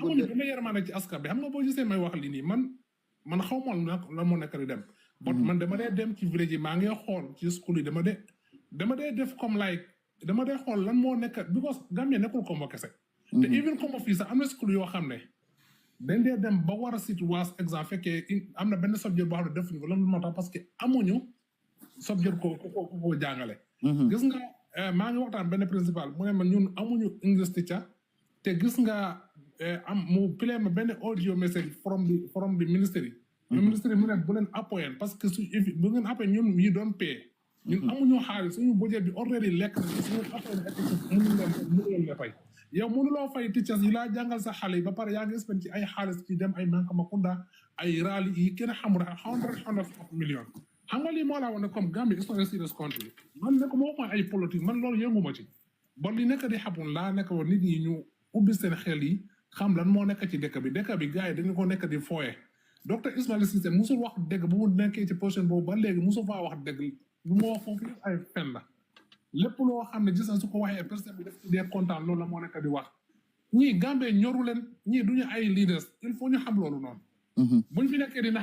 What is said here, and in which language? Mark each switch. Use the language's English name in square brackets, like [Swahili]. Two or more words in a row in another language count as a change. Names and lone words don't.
[Wolof] gudd dama yërmande ci askan bi xam nga boo gisee may wax li nii man xaw ma lan moo nekk di dem but man dama dee dem ci village yi maa ngi xool ci school yi dama dee def comme like dama dee xool lan moo nekk because Gambia nekkul Kombo kese te even Kombo fii sax am na school yoo xam ne dañ dee dem ba war a sit waas exemple fekkee am na benn subject boo xam ne defuñu ko lan moo tax [French] parce que [Wolof] amuñu subject ko jàngale gis nga maa ngi waxtaan benn principal mu ne ma ñun amuñu [English] English teacher [Wolof] te gis nga am mu play ma benn [English] audio message from the ministry ministry [Wolof] mu ne bu leen appoyen [French] parce que [Wolof] bu ngeen appoyen ñun yi doon pay ñun amuñu xaalis suñu budget bi already lekk na suñu appoyen mënu leen la fay yow mënuloo fay teachers yi laa jàngal sa xale yi ba pare yaa ngi spend ci ay xaalis ci dem ay Mankamakunda ay rally yi kenn xamul [English] hundreds of millions [Wolof] xam nga lii moo laa woon ne comme [English] Gambia is not a serious country [Wolof] man ne ko moo mooy ay politique man loolu yënguma ci bon li nekk di xapun laa nekk woon nit ñi ñu ubbi seen xel yi xam lan moo nekk ci dëkk bi gars yi dañu ko nekk di fooye docteur Ismaila Ceesay musul wax dëgg bu mu nekkee ci position boobu ba léegi musul faa wax dëgg lu mu wax foofu ay fen la lépp loo xam ne gis na su ko waxee personne bi def ci dee kontaan loolu la moo nekk di wax ñii Gambie ñoru leen ñii duñu ay leaders [French] il faut [Wolof] ñu xam loolu noonu buñ fi nekkee di